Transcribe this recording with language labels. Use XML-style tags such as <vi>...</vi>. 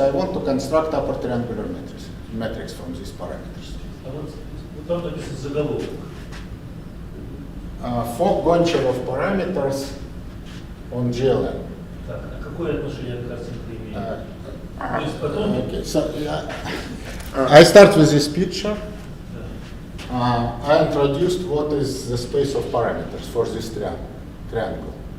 <en>I want to construct upper triangular matrix from these parameters.</en> <ru>А вот там написан заголовок.</ru> <en>For Goncharov parameters on GLM.</en> <ru>Так, а какое отношение к картинке имеет? То есть потом...</ru> <en>Okay, so I start with this picture. I introduced what is the space of parameters for this triangle.</en>